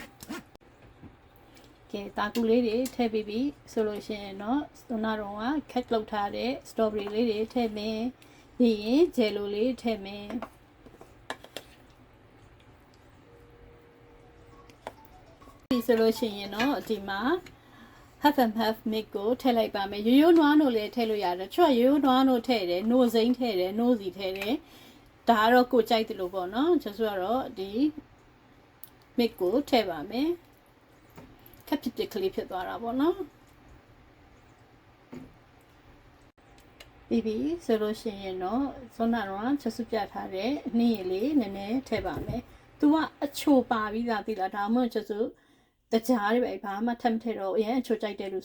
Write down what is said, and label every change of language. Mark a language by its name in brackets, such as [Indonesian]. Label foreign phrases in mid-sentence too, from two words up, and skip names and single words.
[Burmese] ကဲတာကူလေးတွေထည့်ပြီးပြီဆိုလို့ရှိရင်တော့စောနာတော့ကခက်လုပ်ထားတဲ့စတော်ဘယ်ရီလေးတွေထည့်မယ်ပြီးရင်ဂျယ်လိုလေးထည့်မယ် ဆိုလို့ရှိရင်တော့ဒီမှာ [English] half and half mix [Burmese] ကိုထည့်လိုက်ပါမယ်ရိုးရိုးနွားနို့လေးထည့်လို့ရတယ်ချွတ်ရိုးရိုးနွားနို့ထည့်တယ်နို့စိမ်းထည့်တယ်နို့စီထည့်တယ်ဒါကတော့ကိုကြိုက်တယ်လို့ပေါ့နော်ကျဆိုတော့ဒီ mix ကိုထည့်ပါမယ်ခက်ဖြစ်ကလေးဖြစ်သွားတာပေါ့နော် ပြီးပြီဆိုလို့ရှိရင်တော့စောနာတော့ချက်စုပြထားတဲ့အနှင်းရည်လေးနည်းနည်းထည့်ပါမယ်သူကအချိုပါပြီးသားသိလားဒါမှမဟုတ်ချက်စုတကြားတွေပဲဘာမှထပ်မထည့်တော့အရင်အချိုကြိုက်တယ်လို့